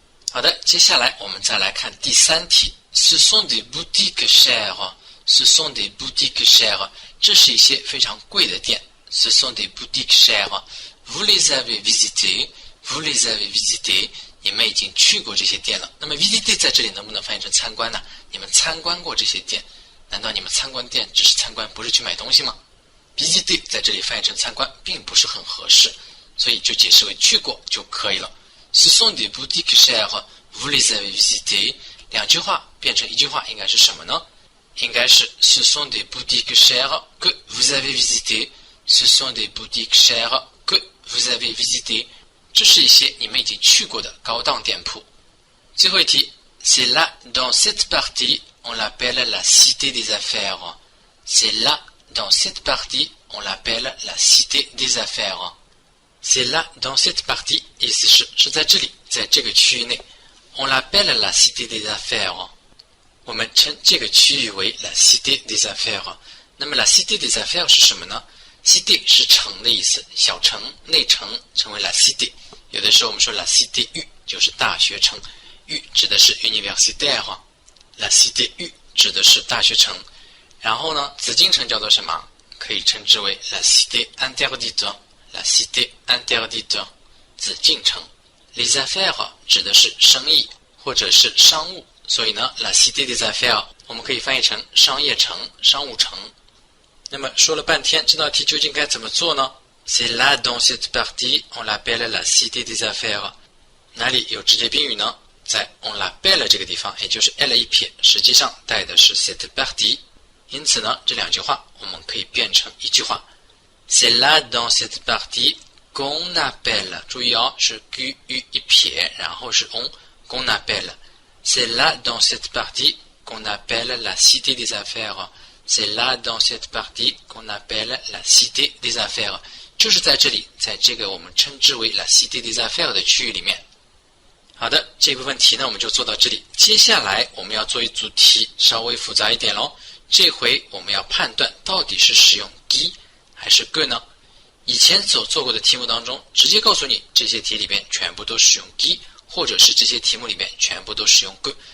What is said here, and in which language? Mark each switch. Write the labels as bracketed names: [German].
[Chinese] 好的，接下来我们再来看第三题。 [French] Ce sont des boutiques chères. Ce sont des boutiques chères. [Chinese] 这是一些非常贵的店。 [French] Ce sont des boutiques chères. Vous les avez visitées. Vous les avez visitées. [Chinese] 你们已经去过这些店了。那么 visiter 在这里能不能翻译成参观呢？你们参观过这些店？难道你们参观店只是参观，不是去买东西吗？ visiter 在这里翻译成参观并不是很合适，所以就解释为去过就可以了。 [French] Ce sont des boutiques chères. Vous les avez visitées. [Chinese] 两句话变成一句话应该是什么呢？应该是 [French] Ce sont des boutiques chères que vous avez visitées. Ce sont des boutiques chères que vous avez visitées. [Chinese] 这是一些你们已经去过的高档店铺。最后一题 [French] C'est là, dans cette partie, on l'appelle la cité des affaires. C'est là, dans cette partie, on l'appelle la cité des affaires. C'est là, dans cette partie, [Chinese] 意思是在这里，在这个区域内。 [French] On l'appelle la cité des affaires. [Chinese] 我们称这个区域为 [French] la cité des affaires. [Chinese] 那么 [French] la cité des affaires [Chinese] 是什么呢？ cité 是城的意思，小城、内城称为 la cité。有的时候我们说 la cité U 就是大学城，U 指的是 universitaire， la cité U 指的是大学城。然后呢，紫禁城叫做什么？ [French] 可以称之为 la cité interdite. La cité interdite. [Chinese] 紫禁城。 Les affaires 指的是生意或者是商务，所以呢 [French] La cité des affaires [Chinese] 我们可以翻译成商业城、商务城。那么说了半天，这道题究竟该怎么做呢？ [French] C'est là dans cette partie, on l'appelle la cité des affaires. [Chinese] 哪里有直接宾语呢？在 on l'appelle 这个地方，也就是 l 一撇，实际上带的是 cette partie。因此呢，这两句话我们可以变成一句话。 [French] C'est là dans cette partie qu'on appelle， [Chinese] 注意哦，是 q u 一撇，然后是 [French] on，qu'on appelle。 C'est là dans cette partie qu'on appelle la cité des affaires. C'est là dans cette partie qu'on appelle la cité des affaires. [Chinese] 就是在这里，在这个我们称之为 [French] la cité des affaires [Chinese] 的区域里面。好的，这部分题呢我们就做到这里。接下来我们要做一组题，稍微复杂一点咯。这回我们要判断到底是使用 qui 还是 que 呢？以前所做过的题目当中，直接告诉你这些题里边全部都使用 qui， 或者是这些题目里面全部都使用 que。